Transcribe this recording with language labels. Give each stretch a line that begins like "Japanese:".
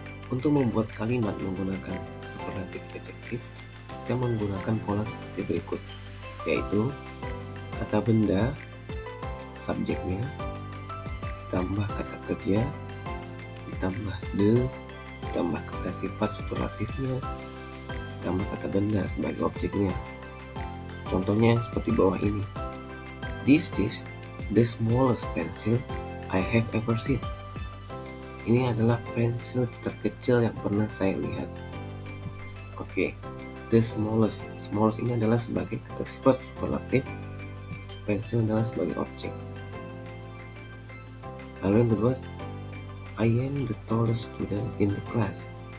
Indonesian: Untuk membuat kalimat menggunakan superlatif adjektif, kita menggunakan pola seperti berikut, yaitu kata benda, subjeknya, ditambah kata kerja, ditambah the, ditambah kata sifat superlatifnya, ditambah kata benda sebagai objeknya. Contohnya seperti bawah ini.
English: This is the smallest pencil I have ever seen.
Indonesian: Ini adalah pensil terkecil yang pernah saya lihat. Oke, the smallest. Smallest ini adalah sebagai kata sifat superlatif, pensil adalah sebagai objek. Lalu yang kedua,
English: I am the tallest student in the class.